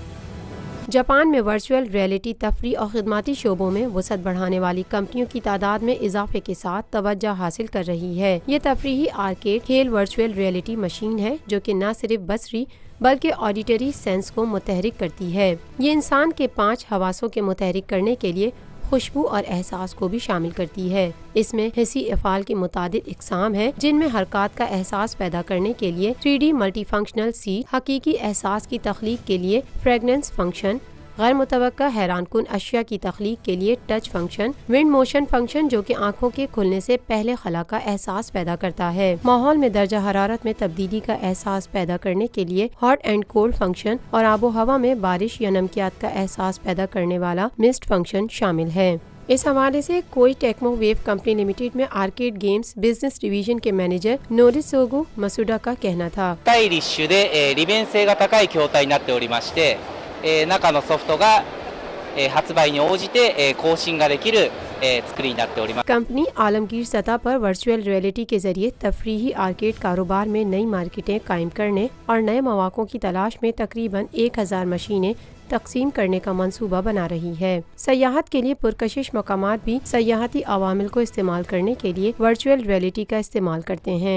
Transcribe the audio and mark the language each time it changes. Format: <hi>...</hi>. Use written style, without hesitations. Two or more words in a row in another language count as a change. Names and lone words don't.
<ur>جاپان میں</ur> <en>virtual reality</en> <ur>تفریح اور خدماتی شعبوں میں وسعت بڑھانے والی کمپنیوں کی تعداد میں اضافے کے ساتھ توجہ حاصل کر رہی ہے. یہ تفریحی آرکیڈ کھیل</ur> <en>virtual reality</en> <ur>مشین ہے، جو کہ نہ صرف بصری بلکہ</ur> <en>auditory sense</en> <ur>کو متحرک کرتی ہے. یہ انسان کے 5 حواسوں کے متحرک کرنے کے لیے خوشبو اور احساس کو بھی شامل کرتی ہے۔ اس میں حسی افعال کی متعدد اقسام ہیں جن میں حرکات کا احساس پیدا کرنے کے لیے 3D</ur> <en>multi-functional seat,</en> <ur>حقیقی احساس کی تخلیق کے لیے</ur> <en>fragrance function,</en> <ur>غیر متوقع حیران کن اشیاء کی تخلیق کے لیے</ur> <en>touch function, wind motion function</en> <ur>جو کہ آنکھوں کے کھلنے سے پہلے خلا کا احساس پیدا کرتا ہے، ماحول میں درجہ حرارت میں تبدیلی کا احساس پیدا کرنے کے لیے</ur> <en>hot and cold function,</en> <ur>اور آب و ہوا میں بارش یا نمکیات کا احساس پیدا کرنے والا</ur> <en>mist function</en> <ur>شامل ہے۔ اس حوالے سے کوئی ٹیکمو ویو کمپنی لمیٹڈ میں</ur> <en>arcade games business division</en> <ur>کے مینیجر نورسوگو مسوڈا کا کہنا تھا،</ur> <ja>スタイリッシュで利便性が高い筐体になっておりまして、中のソフトが発売に応じて更新ができる作りになっております。</ja> <ur>کمپنی عالمگیر سطح پر</ur> <en>virtual reality</en> <ur>کے ذریعے تفریحی آرکیڈ کاروبار میں نئی مارکیٹیں قائم کرنے اور نئے مواقع کی تلاش میں تقریباً 1000 مشینیں تقسیم کرنے کا منصوبہ بنا رہی ہے۔ سیاحت کے لیے پرکشش مقامات بھی سیاحتی عوامل کو استعمال کرنے کے لیے</ur> <en>virtual reality</en> <ur>کا استعمال کرتے ہیں۔</ur>